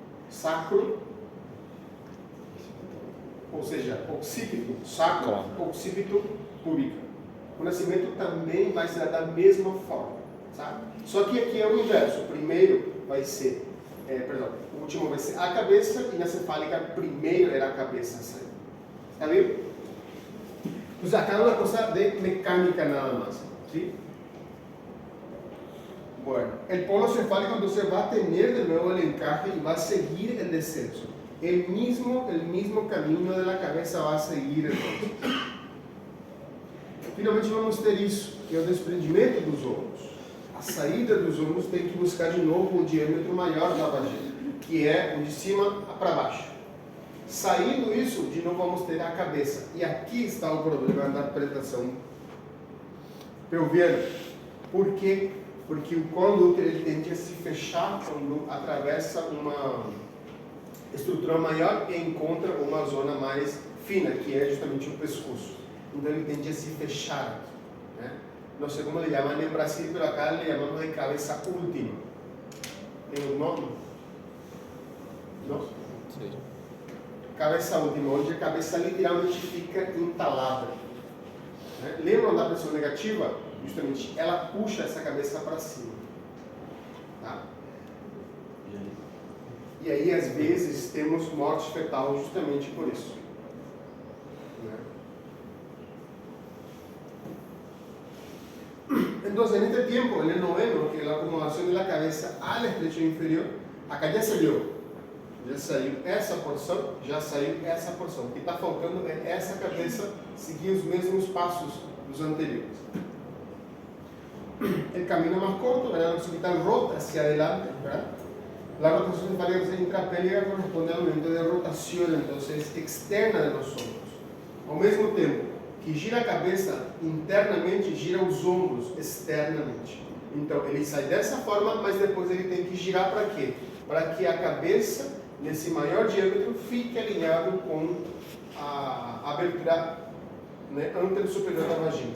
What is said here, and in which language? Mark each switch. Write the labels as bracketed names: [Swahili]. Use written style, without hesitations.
[Portuguese] Sacro, ou seja, occipito, sacro, occipito, púbica. O nascimento também vai ser da mesma forma. Sabe? Só que aqui é o inverso. O primeiro vai ser o último vai ser a cabeça e na cefálica primeiro era a cabeça a sair. [Spanish] ¿Está bien? Pues acá es una cosa de mecánica nada más. ¿Sí? Bueno, el polo cefálico entonces va a tener de nuevo el encaje y va a seguir el descenso. El mismo camino de la cabeza va a seguir entonces. [Portuguese] Finalmente vamos ter isso, que é o desprendimento dos ombros. A saída dos ombros tem que buscar de novo o diâmetro maior da vagina, que é o de cima para baixo. Saindo isso, de novo vamos ter a cabeça. E aqui está o problema da pressão pelviana. Por quê? Porque o colo útero ele tende a se fechar quando atravessa uma estrutura maior e encontra uma zona mais fina, que é justamente o pescoço. Então ele tende a se fechar. Né? [Spanish] No sé cómo le llaman en Brasil, pero acá le llamamos de cabeza última. [Portuguese] ¿Tem un nome? Não? Sim. Cabeça última, onde a cabeça literalmente fica entalada. Né? Lembram da pressão negativa? Justamente, ela puxa essa cabeça para cima. Tá? E aí, às vezes, temos morte fetal justamente por isso. [Spanish] Entonces, en este tiempo, en el noveno, que es la acomodación de la cabeza al estrecho inferior, acá ya [Portuguese] saiu essa porção, já saiu essa porção. O que está faltando é essa cabeça seguir os mesmos passos dos anteriores. [Spanish] El camino más corto, el occipital rota hacia adelante, ¿verdad? La rotación cefálica intrapélvica corresponde al movimiento de rotación, entonces, externa de los hombros. [Portuguese] Ao mesmo tempo que gira a cabeça internamente, gira os ombros externamente. Então, ele sai dessa forma, mas depois ele tem que girar para quê? Para que a cabeça, nesse maior diâmetro, fique alinhado com a abertura, né, antero superior da vagina.